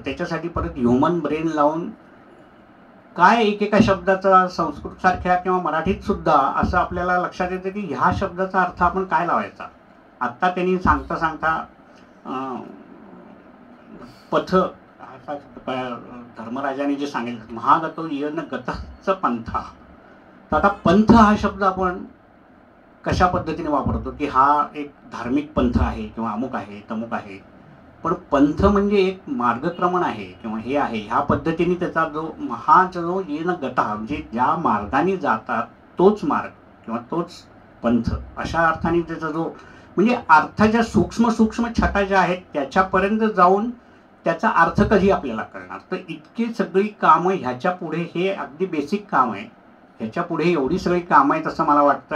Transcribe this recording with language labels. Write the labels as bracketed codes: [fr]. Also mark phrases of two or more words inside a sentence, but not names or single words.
[mr] त्याच्यासाठी परत [en] human brain [mr] लावून काय एकेका शब्दाचा संस्कृत सारख्या किंवा मराठीत सुद्धा असं आपल्याला लक्षात येतं की ह्या शब्दाचा अर्थ आपण काय लावायचा. आत्ता त्यांनी सांगता पथ असा धर्मराजाने जे सांगितलं, [sa] महागतो येन गतच पंथा. [mr] तर आता पंथ हा शब्द आपण कशा पद्धतीने वापरतो की हा एक धार्मिक पंथ आहे किंवा अमुक आहे तमुक आहे. पण पंथ म्हणजे एक मार्गक्रमण आहे किंवा हे आहे, ह्या पद्धतीने त्याचा जो [sa] येन गता [mr] म्हणजे ज्या मार्गाने जातात तोच मार्ग किंवा तोच पंथ, अशा अर्थाने त्याचा जो म्हणजे अर्थाच्या सूक्ष्म छटा ज्या आहेत त्याच्यापर्यंत जाऊन त्याचा अर्थ कधी आपल्याला कळणार. तर इतकी सगळी कामं ह्याच्या पुढे, हे अगदी बेसिक काम आहे, ह्याच्या पुढे एवढी सगळी कामं आहेत असं मला वाटतं.